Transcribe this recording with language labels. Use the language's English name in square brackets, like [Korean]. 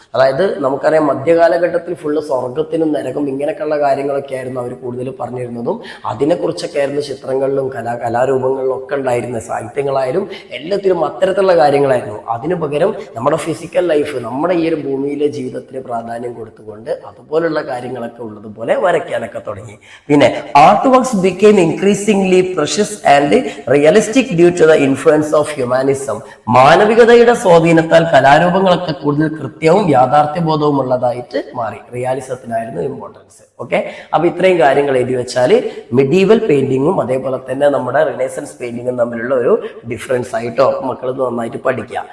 [Malayalam] അതായത് നമുക്കറിയാം മധ്യകാലഘട്ടത്തിൽ ഫുള്ള് സ്വർഗത്തിനും നരകം ഇങ്ങനെയൊക്കെയുള്ള കാര്യങ്ങളൊക്കെ ആയിരുന്നു അവർ കൂടുതൽ പറഞ്ഞിരുന്നതും. അതിനെക്കുറിച്ചൊക്കെ ആയിരുന്നു ചിത്രങ്ങളിലും കലാരൂപങ്ങളിലും ഒക്കെ ഉണ്ടായിരുന്ന, സാഹിത്യങ്ങളായാലും എല്ലാത്തിലും അത്തരത്തിലുള്ള കാര്യങ്ങളായിരുന്നു. അതിനു പകരം നമ്മുടെ ഫിസിക്കൽ ലൈഫ്, നമ്മുടെ ഈ ഒരു ഭൂമിയിലെ ജീവിതത്തിൽ ജീവിതത്തിന് പ്രാധാന്യം കൊടുത്തുകൊണ്ട് അതുപോലുള്ള കാര്യങ്ങളൊക്കെ ഉള്ളതുപോലെ വരയ്ക്കാനൊക്കെ തുടങ്ങി. പിന്നെ [English] Art works became increasingly precious and realistic due to the influence of humanism. [Malayalam] മാനവികതയുടെ സ്വാധീനത്താൽ കലാരൂപങ്ങളൊക്കെ കൂടുതൽ കൃത്യവും യാഥാർത്ഥ്യബോധവും ഉള്ളതായിട്ട് മാറി. റിയാലിസത്തിനായിരുന്നു ഇമ്പോർട്ടൻസ്. ഓക്കെ, അപ്പൊ ഇത്രയും കാര്യങ്ങൾ എഴുതി വെച്ചാൽ മിഡീവൽ പെയിന്റിങ്ങും അതേപോലെ തന്നെ നമ്മുടെ റിനൈസൻസ് പെയിന്റിങ്ങും തമ്മിലുള്ള ഒരു ഡിഫറൻസ് ആയിട്ടോ മക്കൾ നന്നായിട്ട് പഠിക്കുക.